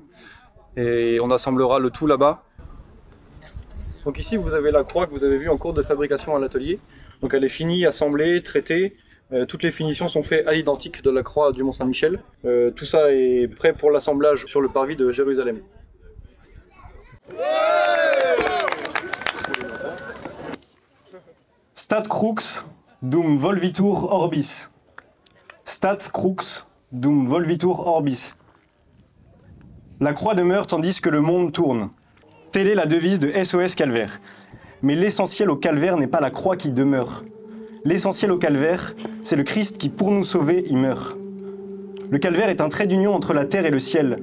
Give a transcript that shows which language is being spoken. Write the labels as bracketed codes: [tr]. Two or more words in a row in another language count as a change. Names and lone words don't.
[fr] Et on assemblera le tout là-bas. Donc ici vous avez la croix que vous avez vue en cours de fabrication à l'atelier. Donc elle est finie, assemblée, traitée. Toutes les finitions sont faites à l'identique de la croix du Mont-Saint-Michel. Tout ça est prêt pour l'assemblage sur le parvis de Jérusalem. [la] Stat crux dum volvitur orbis. Stat crux dum volvitur orbis. [fr] La croix demeure tandis que le monde tourne. Telle est la devise de SOS Calvaire. Mais l'essentiel au calvaire n'est pas la croix qui demeure. L'essentiel au calvaire, c'est le Christ qui, pour nous sauver, y meurt. Le calvaire est un trait d'union entre la terre et le ciel.